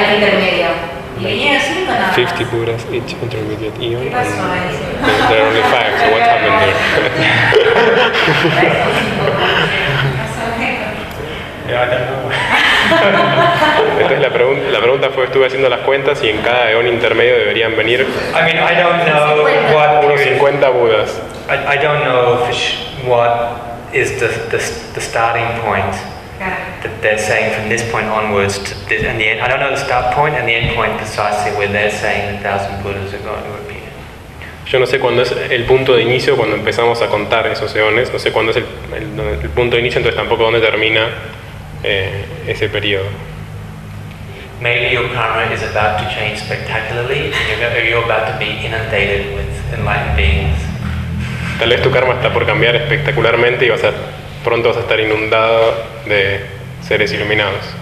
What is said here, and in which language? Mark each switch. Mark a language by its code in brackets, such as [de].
[en] 50 Buddhas each intermediate eon, and there are only 5, so what happened there? [es] Entonces la pregunta fue, estuve haciendo las cuentas y en cada eón intermedio deberían venir unos 50 Budas. [en] I don't know what is the starting point that they're saying from this point onwards to this, and the end. I don't know the start point and the end point precisely where they're saying 1000 Budas are going to appear. [es] Yo no sé cuándo es el punto de inicio cuando empezamos a contar esos eones. No sé cuándo es el punto de inicio, entonces tampoco dónde termina ese periodo. [en] Maybe your karma is about to change spectacularly, and you're about to be inundated with enlightened beings. [es] Tal vez tu karma está por cambiar espectacularmente y pronto vas a estar inundado de seres iluminados.